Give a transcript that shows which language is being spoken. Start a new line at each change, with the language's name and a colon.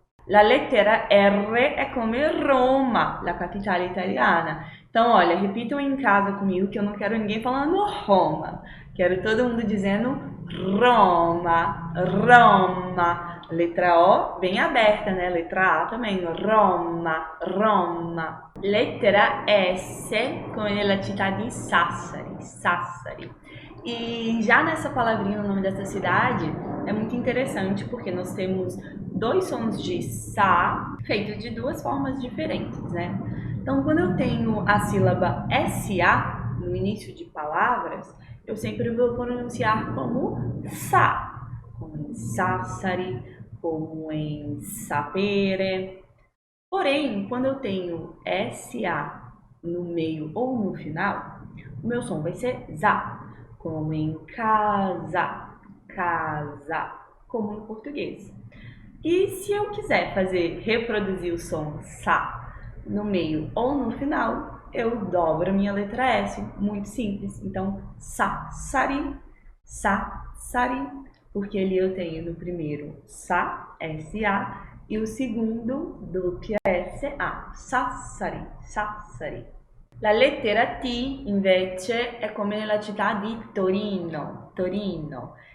Italian: La lettera R
Portuguese: é como
Italian: Roma, la capitale italiana.
Portuguese: Então, olha, repitam em casa comigo que eu não quero ninguém falando Roma. Quero todo mundo dizendo Roma, Roma. Letra O bem aberta, né? Letra A também, Roma, Roma.
Italian: Lettera S, come nella città di Sassari, Sassari.
Portuguese: E já nessa palavrinha, o nome dessa cidade, é muito interessante porque nós temos dois sons de sa feitos de duas formas diferentes, né? Então, quando eu tenho a sílaba SA no início de palavras, eu sempre vou pronunciar como sa, como em Sassari, como em sapere. Porém, quando eu tenho SA no meio ou no final, o meu som vai ser za, como em casa, casa, como no português. E se eu quiser reproduzir o som sa no meio ou no final, eu dobro a minha letra S, muito simples. Então, sa, sari, porque ali eu tenho no primeiro sa, S-A, e o segundo doppia S-A, Sassari, Sassari.
Italian: La lettera T invece è come nella città di Torino, Torino.